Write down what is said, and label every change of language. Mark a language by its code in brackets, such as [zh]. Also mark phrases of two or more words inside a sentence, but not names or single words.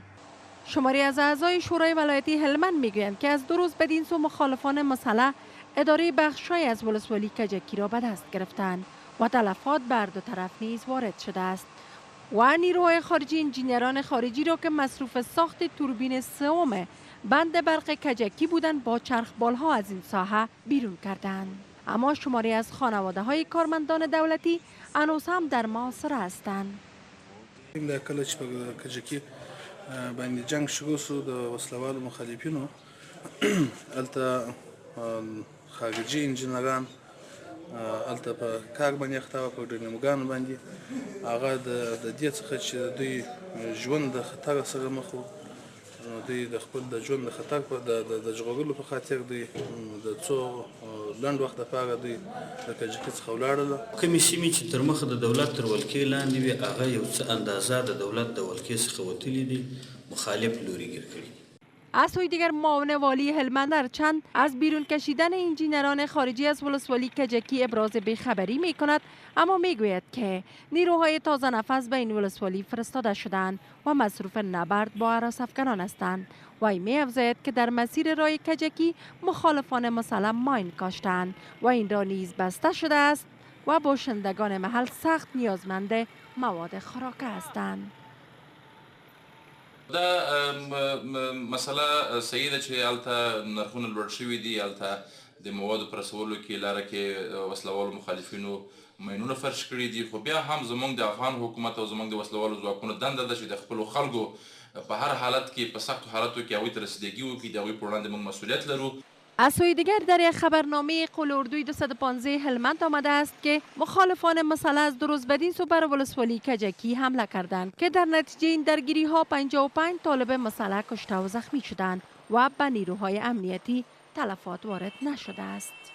[fa] شماری از اعضای شورای ولایتی هلمند میگویند که از 2 روز بدین سو مخالفان مسلح اداره بخش‌های از ولسوالی کجکی را به دست گرفتند و تلفات بر 2 طرف نیز وارد شده است و نیروهای خارجی انجینران خارجی را که مصروف ساخت توربین سوم بند برق کجکی بودند با چرخبال‌ها از این ساحه بیرون کردند. اما شماری از خانواده‌های کارمندان دولتی هنوز هم در محاصره هستند. [ps] د کله چې په کجکی باندې جنگ شروع شو د وسلوالو مخالفینو الته خارجي انجینران الته په کار باندې اخته و په ډیناموګانو باندې هغه د دې څخه چې دوی ژوند د خطر سره مخ وو، دوی د خپل د ژوند د خطر په د ژغورلو په خاطر دوی د څو لنډ وخت لپاره دوی د کجکي څخه ولاړل. کومې سیمې چې تر مخه د دولت تر ولکې لاندې وي هغه یو څه اندازه د دولت د ولکې څخه وتلي دي، مخالف لوري گیر کړي. [fa] از سوی دیگر معاون والی هلمند هرچند از بیرون کشیدن انجینران خارجی از ولسوالی کجکی ابراز بیخبری می کند، اما می گوید که نیروهای تازه نفس به این ولسوالی فرستاده شدند و مصروف نبرد با هراس‌افکنان هستند و این می افزاید که در مسیر راه کجکی مخالفان مسلح ماین کاشتند و این را نیز بسته شده است و باشندگان محل سخت نیازمند مواد خوراکه هستند. [ps] دا مسله صحیح ده چې هلته نرخونه لوړ شوي دي، هلته د موادو په رسولو کې لاره کې وسلوالو مخالفینو ماینونه فرش کړي دي، خو بیا هم زموږ د افغان حکومت او زموږ د وسلوالو ځواکونو دنده ده چې د خپلو خلکو په هر حالت کې په سختو حالتو کې هغوی ته رسیدګي وکړي، د هغوی په وړاندې موږ مسؤلیت لرو. [fa] از سوی دیگر در یک خبرنامه قول اردوی 215 هلمند آمده است که مخالفان مسئله از 2 روز بدین سو بر ولسوالی کجکی حمله کردند که در نتیجه این درگیری ها 55 طالب مسئله کشته و زخمی شدند و به نیروهای امنیتی تلفات وارد نشده است.